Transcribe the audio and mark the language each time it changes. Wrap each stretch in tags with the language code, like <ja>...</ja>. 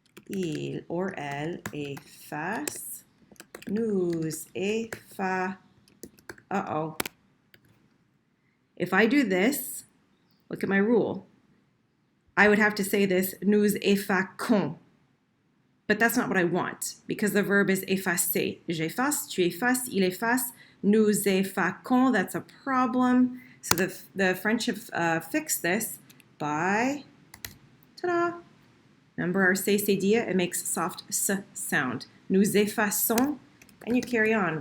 <fr>Il or elle efface. Nous effaçons. Uh-oh.</fr> <en>If I do this, look at my rule. I would have to say this,</en> <fr>nous effaçons.</fr> <en>But that's not what I want because the verb is effacer.</en> <fr>J'efface, tu effaces, il efface, nous effaçons.</fr> <en>That's a problem. So the French have fixed this by, ta-da! Remember our c'est-dire, it makes soft S sound.</en> <fr>Nous effaçons,</fr> <en>and you carry on.</en>